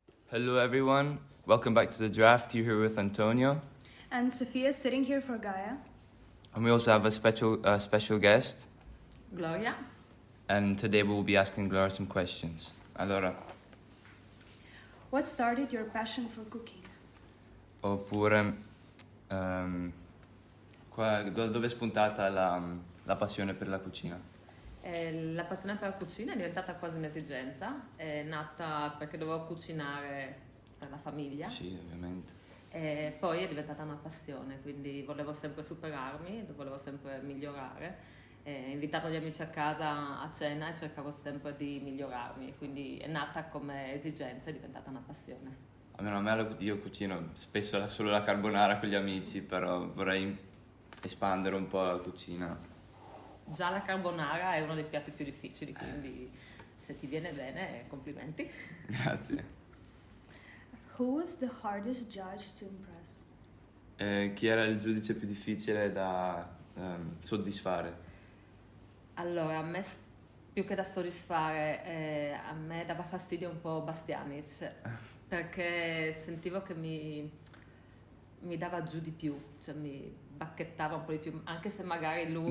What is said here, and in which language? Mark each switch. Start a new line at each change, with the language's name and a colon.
English: Hello everyone, welcome back to The Draft. You're here with Antonio. And Sophia sitting here for Gaia. And we also have a special guest. Gloria. And today we'll be asking Gloria some questions.
Italian: Allora,
English: What started your passion for cooking?
Italian: oppure, dove è spuntata la passione per la cucina? La passione per la cucina è diventata quasi un'esigenza, è nata perché dovevo cucinare per la famiglia. Sì, ovviamente. E poi è diventata una passione, quindi volevo sempre superarmi, volevo sempre migliorare. Invitavo gli amici a casa a cena e cercavo sempre di migliorarmi, quindi è nata come esigenza, è diventata una passione. Almeno a me io cucino spesso solo la carbonara con gli amici, però vorrei espandere un po' la cucina. Già la carbonara è uno dei piatti più difficili, quindi se ti viene bene, complimenti. Grazie.
English: Who was the hardest judge to impress?
Italian: Chi era il giudice più difficile da soddisfare? Allora, a me più che da soddisfare, a me dava fastidio un po' Bastianic, perché sentivo che mi dava giù di più, cioè mi bacchettava un po' di più, anche se magari lui...